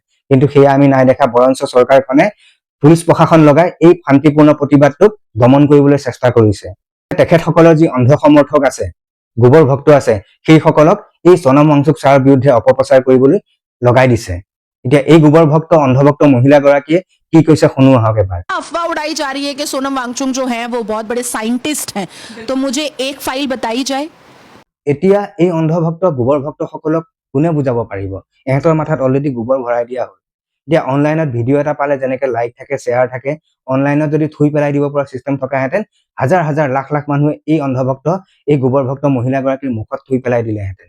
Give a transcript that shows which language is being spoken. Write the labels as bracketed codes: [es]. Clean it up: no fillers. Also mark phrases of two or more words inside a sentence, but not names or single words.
[as] কিন্তু সেয়া আমি নাই দেখা, বৰঞ্চ চৰকাৰখনে পুলিচ প্ৰশাসন লগাই এই শান্তিপূৰ্ণ প্ৰতিবাদটোক দমন কৰিবলৈ চেষ্টা কৰিছে। তেখেতসকলৰ যি অন্ধ সমৰ্থক আছে, গোবৰ ভক্ত আছে, সেইসকলক এই সোনম ৱাংচুক ছাৰৰ বিৰুদ্ধে অপপ্ৰচাৰ কৰিবলৈ লগাই দিছে। এতিয়া এই গোবৰ ভক্ত অন্ধভক্ত মহিলাগৰাকীয়ে কি কৈছে শুনো আহক এবাৰ। [hi] अफवाह उड़ाई जा रही है कि सोनम वांगचुक जो हैं वो बहुत बड़े साइंटिस्ट हैं, तो मुझे एक फाइल बताई जाए। [as] এতিয়া এই অন্ধভক্ত গোবৰ ভক্তসকলক কোনে বুজাব পাৰিব? এহেঁতৰ মাথাত অলৰেডি গোবৰ ভৰাই দিয়া হ'ল। এতিয়া অনলাইনত ভিডিঅ' এটা পালে যেনেকে লাইক থাকে, শ্বেয়াৰ থাকে, অনলাইনত যদি থুই পেলাই দিব পৰা চিষ্টেম থকাহেঁতেন হাজাৰ হাজাৰ লাখ লাখ মানুহে এই অন্ধভক্ত, এই গোবৰ ভক্ত মহিলাগৰাকীৰ মুখত থুই পেলাই দিলেহেঁতেন।